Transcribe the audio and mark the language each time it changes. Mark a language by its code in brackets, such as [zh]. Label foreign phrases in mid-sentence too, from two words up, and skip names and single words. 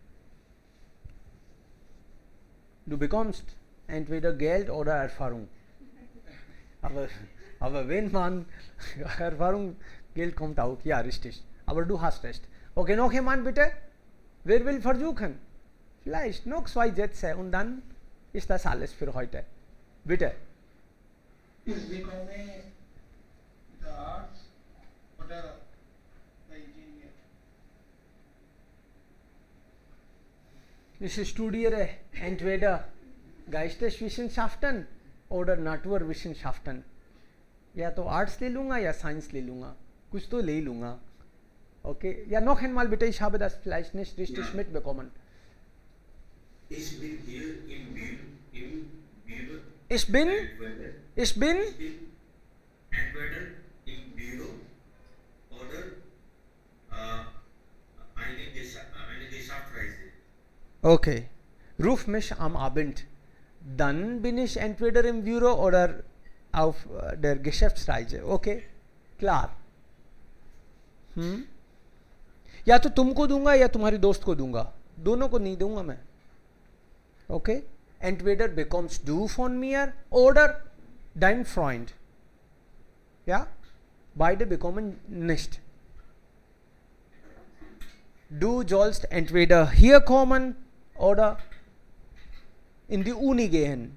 [de] Du bekommst entweder Geld oder Erfahrung. Aber wenn man Erfahrung Geld kommt auch. Ja, richtig. Aber du hast recht. Okay, noch jemand bitte? Wer will versuchen? Vielleicht noch 2 Sätze und dann ist das alles für heute. Bitte. [en] Is becoming the arts or the engineer? [de] Ich studiere entweder Geisteswissenschaften oder Naturwissenschaften. [hi] या तो आर्ट्स ले लूँगा या साइंस ले लूँगा, कुछ तो ले लूँगा. [de] Okay, ja, noch einmal bitte, ich habe das vielleicht nicht richtig mitbekommen. Ich bin hier im Büro. Ich bin Entweder im Büro oder eine Geschäftsreise. Okay, ruf mich am Abend. Dann bin ich entweder im Büro oder auf der Geschäftsreise. Okay, klar. [hi] या तो तुमको दूंगा या तुम्हारी दोस्त को दूंगा, दोनों को नहीं दूंगा मैं. [de] Okay, entweder bekommst du von mir oder dein Freund. Ja, beide bekommen nicht. Du sollst entweder hier kommen oder in die Uni gehen.